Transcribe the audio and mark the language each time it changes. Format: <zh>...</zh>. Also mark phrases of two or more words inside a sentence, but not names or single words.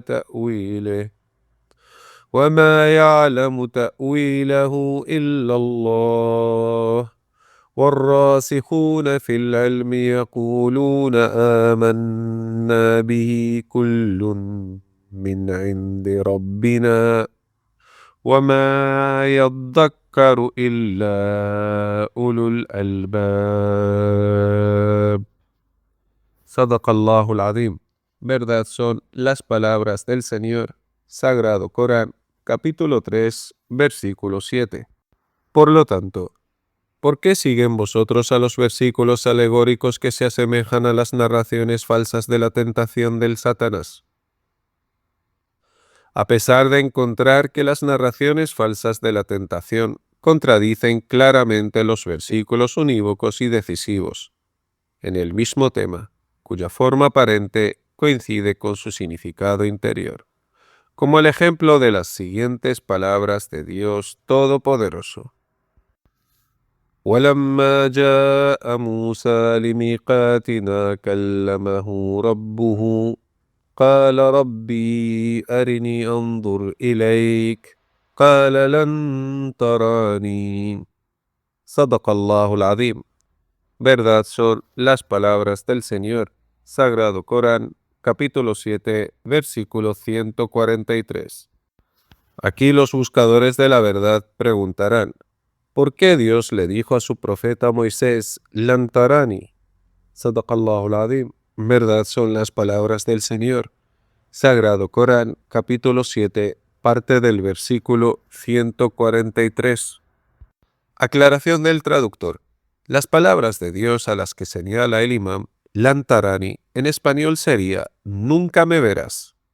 <ar>تأويله وما يعلم تأويله إلا الله والراسخون في العلم يقولون آمنا به كل من عند ربنا وما يذكر إلا أولو الألباب. صدق الله العظيم.</ar> <es>Verdad son las palabras del Señor. Sagrado Corán, capítulo 3, versículo 7. Por lo tanto, ¿Por qué siguen vosotros a los versículos alegóricos que se asemejan a las narraciones falsas de la tentación del Satanás? A pesar de encontrar que las narraciones falsas de la tentación contradicen claramente los versículos unívocos y decisivos, en el mismo tema, cuya forma aparente coincide con su significado interior, como el ejemplo de las siguientes palabras de Dios Todopoderoso.</es> <ar>ولما جاء موسى لميقاتنا كلمه ربه قال ربي أرني أنظر إليك قال لن تراني صدق الله العظيم.</ar> <es>Verdad son las palabras del Señor. Sagrado Corán, capítulo 7, versículo 143. Aquí los buscadores de la verdad preguntarán, ¿por qué Dios le dijo a su profeta Moisés,</es> <ar>لن تراني? صدق الله العظيم.</ar> <es>Verdad son las palabras del Señor. Sagrado Corán, capítulo 7, parte del versículo 143. Aclaración del traductor. Las palabras de Dios a las que señala el imam,</es> <ar>لن تراني,</ar> <es>en español sería, nunca me verás.</es>